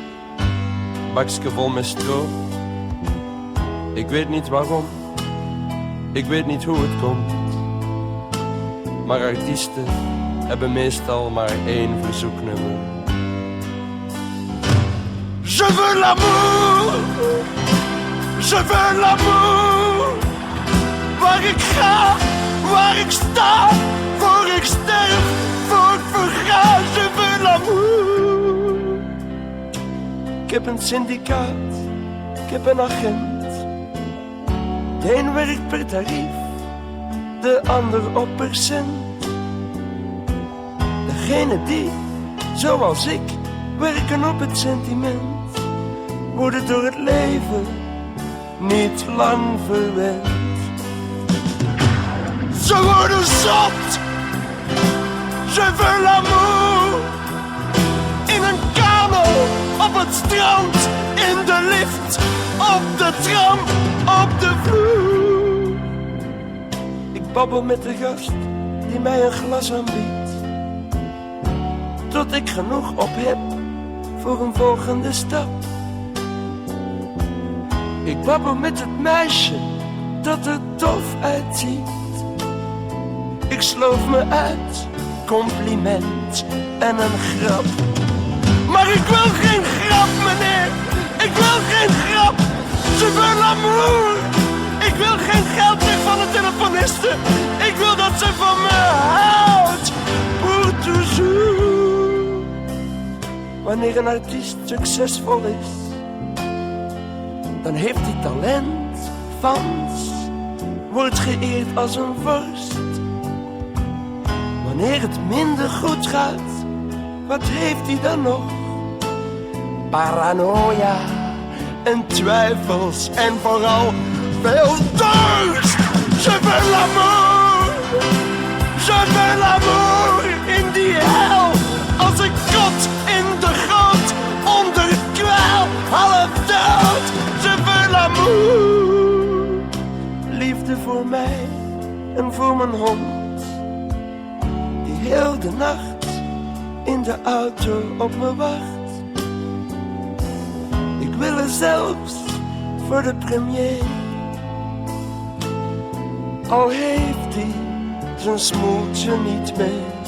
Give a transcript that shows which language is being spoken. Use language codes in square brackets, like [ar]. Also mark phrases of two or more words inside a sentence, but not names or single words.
[nl] Bakske vol met stro. Ik weet niet waarom. Ik weet niet hoe het komt. Maar artiesten hebben meestal maar 1 verzoeknummer. [fr] Je veux l'amour, je veux l'amour. [nl] Waar ik ga, waar ik sta, voor ik sterf, voor ik verga. [fr] Je veux l'amour. [nl] Ik heb een syndicaat, ik heb een agent. De een werkt per tarief, de ander op percent. Degene die, zoals ik, werken op het sentiment, worden door het leven niet lang verwend. Ze worden zot, [fr] je veux l'amour. [nl] In een kano, op het strand, in de lift, op de tram, op de vloer. Ik babbel met de gast die mij een glas aanbiedt, tot ik genoeg op heb voor een volgende stap. Ik babbel met het meisje dat er tof uitziet. Ik sloof me uit, compliment en een grap. Maar ik wil geen grap, meneer. Ik wil geen grap. [fr] Je veux l'amour. [nl] Ik wil geen geld meer van de telefoniste. Ik wil dat ze van me houdt. [fr] Pour toujours. [nl] Wanneer een artiest succesvol is, dan heeft hij talent. Frans wordt geëerd als een vorst. Wanneer het minder goed gaat, wat heeft hij dan nog? Paranoia en twijfels en vooral veel dorst. [fr] Je veux l'amour, je veux l'amour [nl] in die hel. Als een kot in de grond, onder kwel, half dood. [fr] Je veux l'amour. [nl] Liefde voor mij en voor mijn hond, die heel de nacht in de auto op me wacht. Ik wil er zelfs voor de premier, al heeft hij zijn smoeltje niet mee.